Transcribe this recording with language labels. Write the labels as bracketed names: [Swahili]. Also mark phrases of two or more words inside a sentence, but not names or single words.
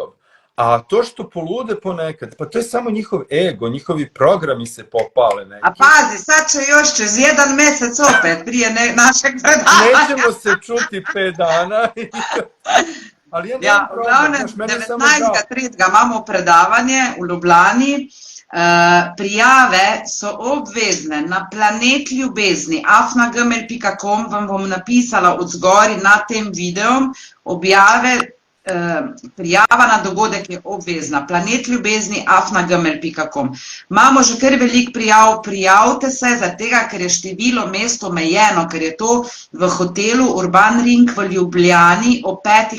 [Serbian] A to što polude ponekad, pa to je samo njihov ego, njihovi programi se popale neki. A pazi, sad će još čez 1 mesec opet prije našeg predavanja. Nećemo se čuti 5 dana. Ali [Slovenian] ja, uglavnom, 19.30 imamo predavanje v Ljubljani. Prijave so obvezne na Planet Ljubezni, afnagmail.com, vam bom napisala od zgori nad tem videom, objave. Prijava na dogodek je obvezna. Planet Ljubezni, afnagmail.com. Imamo že kar veliko prijav, prijavite se, tega, ker je število mest omejeno, ker je to v hotelu Urban Ring v Ljubljani o 5.